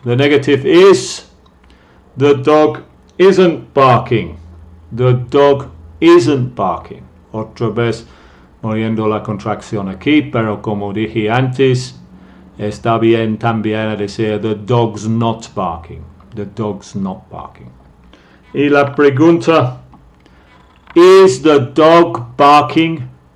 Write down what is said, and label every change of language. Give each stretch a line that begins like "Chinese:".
English: The negative is the dog isn't barking. The dog isn't barking.
Spanish: Otra vez moviendo la contracción aquí, pero como dije antes, está bien también decir
English: the dog's not barking. The dog's not barking.
Spanish: Y la pregunta,
English: is the dog barking?